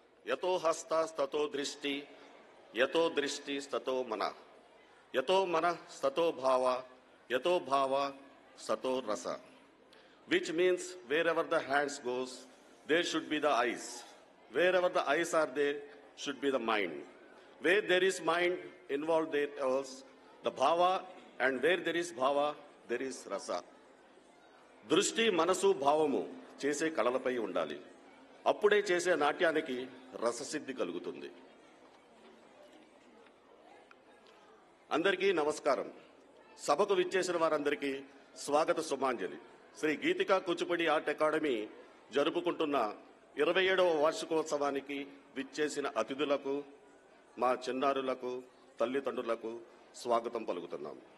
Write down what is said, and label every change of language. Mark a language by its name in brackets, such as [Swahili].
[Sanskrit] యతో హస్తాస్తతో దృష్టి, యతో దృష్టి స్తతో మనః, యతో మనః స్తతో భావ, యతో భావ సతో రస. [English] Which means wherever the hands goes, there should be the eyes. Wherever the eyes are there, should be the mind. Where there is mind involved, there is the bhava, and where there is bhava, there is rasa. [Telugu] దృష్టి, మనసు, భావము చేసే కళలపై ఉండాలి. అప్పుడే చేసే నాట్యానికి రససిద్ధి కలుగుతుంది. అందరికీ నమస్కారం. సభకు విచ్చేసిన వారందరికీ స్వాగత సుమాంజలి. శ్రీ గీతికా కూచిపూడి ఆర్ట్ అకాడమీ జరుపుకుంటున్న 27వ వార్షికోత్సవానికి విచ్చేసిన అతిథులకు, మా చిన్నారులకు, తల్లిదండ్రులకు స్వాగతం పలుకుతున్నాం.